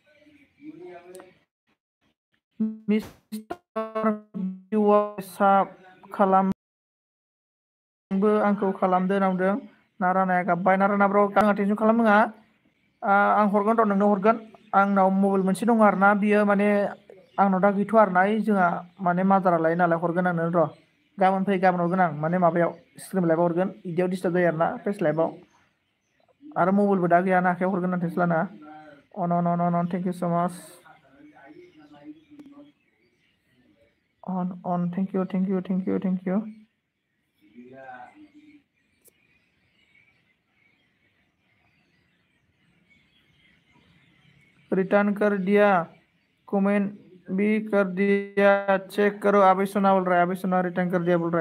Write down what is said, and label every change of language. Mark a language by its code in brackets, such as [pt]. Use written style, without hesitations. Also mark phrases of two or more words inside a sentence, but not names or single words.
[brx] मिस्टर साब खालामबो आंखौ खालामदो नांदों। नारानाया गाबबाय, नाराना ब्र' आंहा टेनसन खालामनाङा, आं हरगोन र', नोंनो हरगोन। आंनाव मबाइल मोनसे दङ आरोना, बियो माने आंनाव दा गैथ'आ आरोना, जोंहा माने मादारा लायो नालाय, हरगोन आं नोंनो र'। गाबोन फै, गाबोन हरगोन आं, माने माबायाव स्क्रिन लाइभआव हरगोन, बिदियाव डिस्टार्ब जायो आरोना फेस लाइभआव। आरो मबाइलबो दा गैयाना आखायाव, हरगोन आं टेनसन लानाङा। [en] and thank you so much. and thank you. [hi] रिटर्न कर दिया, कमेंट भी कर दिया, चेक करो अभी सोना बोल रहा है, अभी सोना रिटर्न कर दिया बोल रहा है।